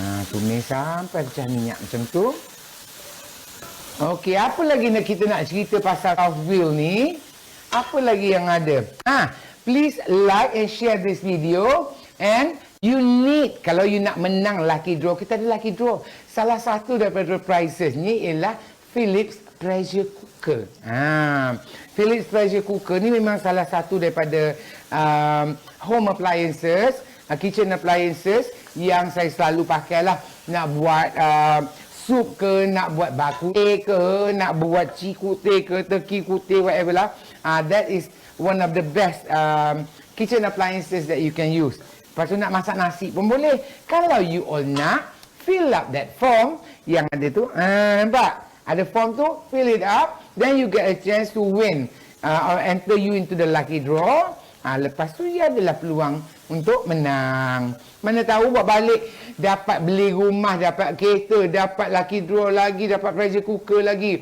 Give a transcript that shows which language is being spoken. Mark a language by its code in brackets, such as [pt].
[ms] Tumis sampai pecah minyak macam tu. Okey, apa lagi kita nak cerita pasal Southville ni? Apa lagi yang ada? [en] Please like and share this video. And you need, [ms] kalau you nak menang lucky draw, kita ada lucky draw. Salah satu daripada prizes ni ialah Philips Pressure Cooker. Philips Pressure Cooker ni memang salah satu daripada home appliances, kitchen appliances yang saya selalu pakai lah. Nak buat sup ke, nak buat bakute ke, nak buat cikute ke, teki kute, whatever lah. [en] That is one of the best kitchen appliances that you can use. [ms] Lepas tu nak masak nasi pun boleh. Kalau you all nak, [en] fill up that form [ms] yang ada tu. Nampak? Ada form tu, [en] fill it up. Then you get a chance to win. Or enter you into the lucky draw. [ms] Lepas tu, ya adalah peluang untuk menang. Mana tahu buat balik, dapat beli rumah, dapat kereta, dapat lucky draw lagi, dapat pressure cooker lagi.